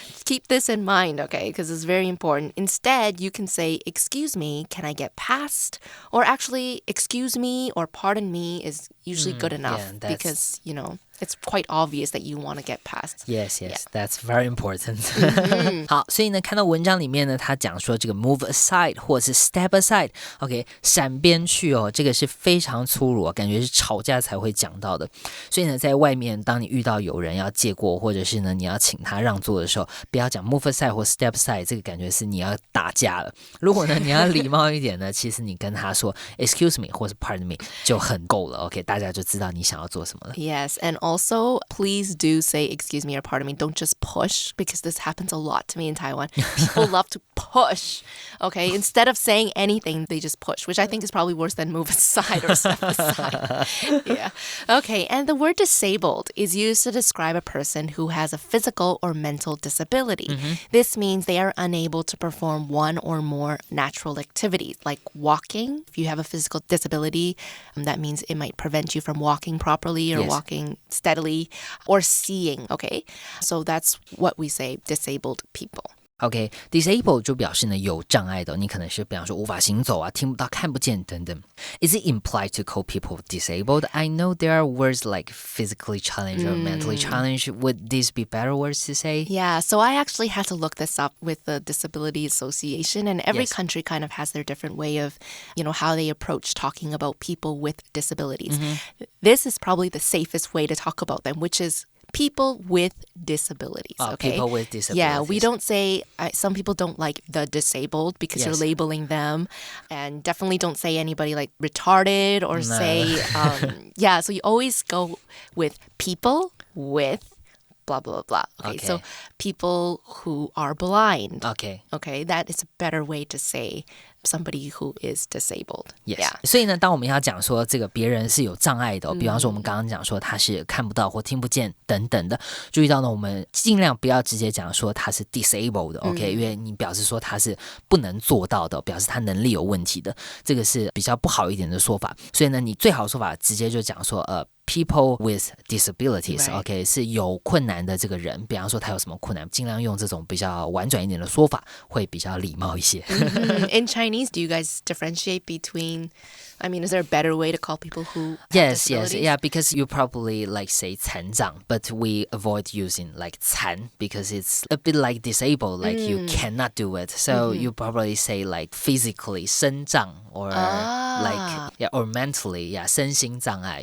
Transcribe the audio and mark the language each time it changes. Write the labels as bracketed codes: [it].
[en] Keep this in mind, okay? Because it's very important. Instead, you can say, excuse me, can I get past? Or actually, excuse me or pardon me is usually good enough because, you know, it's quite obvious that you want to get past. Yes, that's very important. [zh] 好，所以呢，看到文章里面呢，他讲说这个 [en] move aside [zh] 或者是 [en] step aside， [zh] OK， 闪边去哦，这个是非常粗鲁，感觉是吵架才会讲到的。所以呢，在外面，当你遇到有人要借过，或者是呢你要请他让座的时候，不要讲 [en] move aside [zh] 或 [en] step aside， [zh] 这个感觉是你要打架了。如果呢你要礼貌一点呢，其实你跟他说 [en] excuse me [zh] 或是 [en] pardon me [zh] 就很够了。 OK， 大家就知道你想要做什么了。 [en] Yes, and also, please do say excuse me or pardon me. Don't just push because this happens a lot to me in Taiwan. People love to push. Okay, instead of saying anything, they just push, which I think is probably worse than move aside or step aside. Yeah. Okay, and the word disabled is used to describe a person who has a physical or mental disability. This means they are unable to perform one or more natural activities like walking. If you have a physical disability, that means it might prevent you from walking properly or walking steadily or seeing, okay? So that's what we say, disabled people. [zh] OK, disabled 就表示呢有障碍的，你可能是比方说无法行走啊，听不到、看不见等等。 [en] Is it implied to call people disabled? I know there are words like physically challenged or mentally challenged. Would these be better words to say? Yeah, so I actually had to look this up with the Disability Association, and every country kind of has their different way of, you know, how they approach talking about people with disabilities. This is probably the safest way to talk about them, which is people with disabilities. Okay? People with disabilities. Yeah, we don't say, some people don't like the disabled because you're labeling them. And definitely don't say anybody like retarded or say, so you always go with people with blah, blah, blah. Okay, so people who are blind. Okay, that is a better way to say somebody who is disabled. Yes. Yeah. [zh] 所以呢，当我们要讲说这个别人是有障碍的，比方说我们刚刚讲说他是看不到或听不见等等的，注意到呢，我们尽量不要直接讲说他是 disabled 的，OK，因为你表示说他是不能做到的，表示他能力有问题的，这个是比较不好一点的说法。所以呢，你最好的说法直接就讲说 [en] people with disabilities, [zh] OK, 是有困难的这个人，比方说他有什么困难，尽量用这种比较婉转一点的说法，会比较礼貌一些。 [en] In Chinese, do you guys differentiate between, I mean, is there a better way to call people who have Yes, disabilities? yeah, because you probably like say 残障, but we avoid using like 残 because it's a bit like disabled, like you cannot do it. So you probably say like physically 身障 or like or mentally, 身心障碍.